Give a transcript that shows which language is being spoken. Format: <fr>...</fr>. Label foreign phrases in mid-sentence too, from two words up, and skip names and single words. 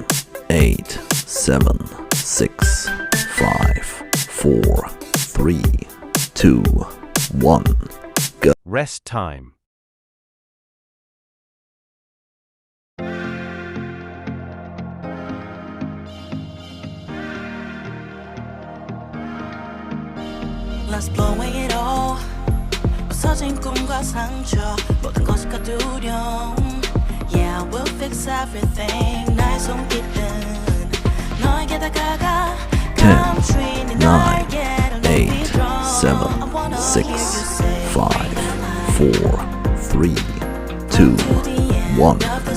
<en>8, 7, 6, 5, 4, 3, 2, 1, go. Rest time. Let's blow away it all.</en> <ko>부서진 꿈과 상처 모든 것이 두려움.</ko> <en>Yeah, we'll fix everything.</en> <ko>나의 손길은 너에게 다가가.</ko> <en>10, 9, 8, 7, 6, 5, 4, 3, 2, 1.</en>